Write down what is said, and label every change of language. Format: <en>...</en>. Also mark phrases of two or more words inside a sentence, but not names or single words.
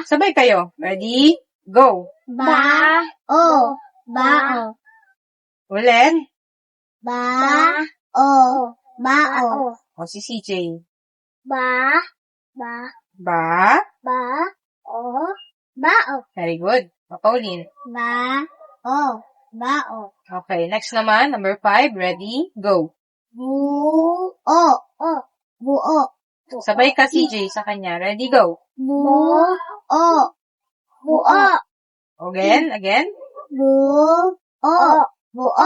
<tl>Sabay kayo. Ready, go. bao, bao, Ulit. bao, bao, Si CJ. ba, Ba. bao, bao,</tl> <en>Very good. Pauline. bao. Okay. Next naman. Number 5. Ready, go. Buo, buo,</en> <tl>Sabay ka, CJ, sa kanya.</tl> <en>Ready, go. buo, buo, Again. buo, buo,</en>